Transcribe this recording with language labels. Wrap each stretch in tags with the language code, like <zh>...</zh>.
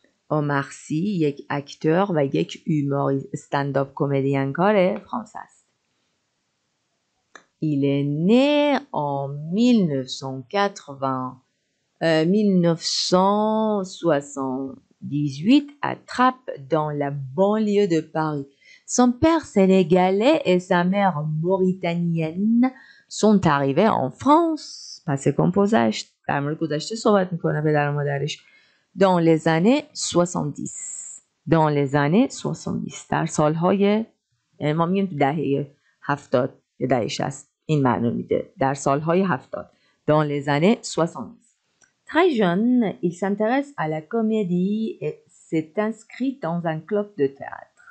<fa>Omar Sy یک اکتور و یک humoriste stand-up comédien کاره فرانسه است.</fa> <fr>Il est né en 1978 à Trappes dans la banlieue de Paris. Son père sénégalais et sa mère mauritanienne sont arrivés en France.</fr> <fa>پس گذشت در مورد گذشته صحبت میکنه پدر و مادرش.</fa> <fr>Dans les années 70. Dans les années 70.</fr> <fa>در سالهای ما میگیم تو دهه 70 یا دهه 60 این معنی میده. در سالهای 70.</fa> <fr>Dans les années 70. Très jeune, il s'intéresse à la comédie et s'est inscrit dans un club de théâtre.</fr>